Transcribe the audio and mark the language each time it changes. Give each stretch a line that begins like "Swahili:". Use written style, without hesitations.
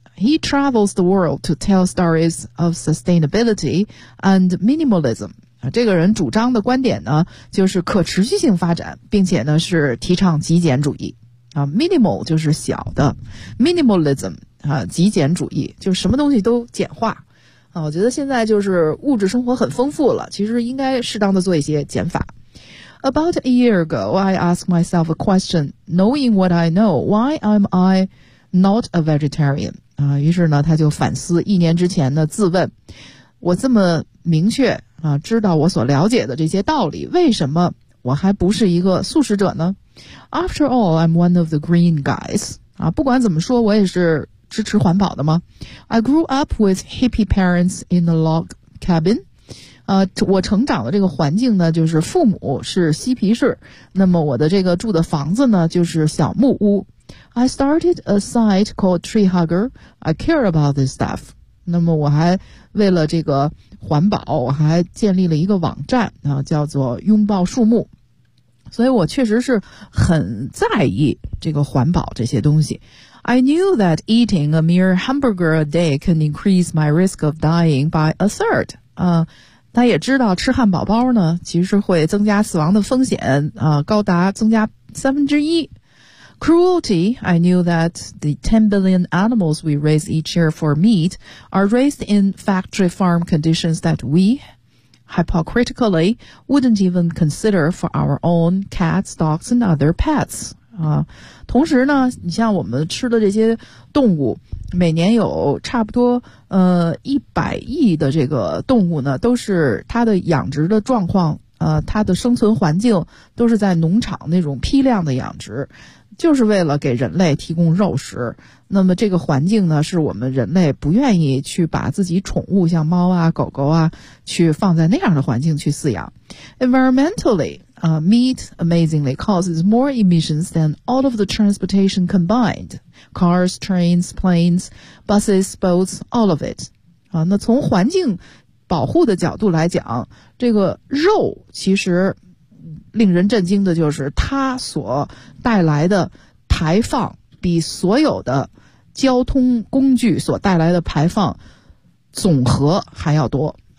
English: He travels the world to tell stories of sustainability and minimalism
Chinese: 啊，这个人主张的观点呢就是可持续性发展，并且呢是提倡极简主义啊 ，minimal 就是小的 ，minimalism 啊，极简主义就什么东西都简化。我觉得现在就是物质生活很丰富了，其实应该适当的做一些减法。
English: About a year ago, I asked myself a question, knowing what I know, why am I not a vegetarian?
Chinese: 于是呢，他就反思一年之前的自问，我这么明确知道我所了解的这些道理，为什么我还不是一个素食者呢？
English: After all, I'm one of the green guys.
Chinese: 不管怎么说，我也是支持环保的吗？
English: I grew up with hippie parents in a log cabin.
Chinese: 我成长的这个环境呢，就是父母是嬉皮士，那么我的这个住的房子呢，就是小木屋。
English: I started a site called Tree Hugger. I care about this stuff.
Chinese: 那么我还为了这个环保，我还建立了一个网站，叫做拥抱树木。所以我确实是很在意这个环保这些东西。
English: I knew that eating a mere hamburger a day can increase my risk of dying by a third.
Chinese: 他也知道吃汉堡包呢，其实会增加死亡的风险，高达增加1/3。
English: Cruelty, I knew that the 10 billion animals we raise each year for meat are raised in factory farm conditions that we, hypocritically, wouldn't even consider for our own cats, dogs, and other pets.
Chinese: 同时呢，你像我们吃的这些动物，每年有差不多100亿的这个动物呢，都是它的养殖的状况，它的生存环境都是在农场那种批量的养殖，就是为了给人类提供肉食。那么这个环境呢，是我们人类不愿意去把自己宠物像猫啊、狗狗啊，去放在那样的环境去饲养。
English: Environmentally,meat amazingly causes more emissions than all of the transportation combined. Cars, trains, planes, buses, boats, all of it.
Chinese: 那从环境保护的角度来讲，这个肉其实令人震惊的就是它所带来的排放比所有的交通工具所带来的排放总和还要多。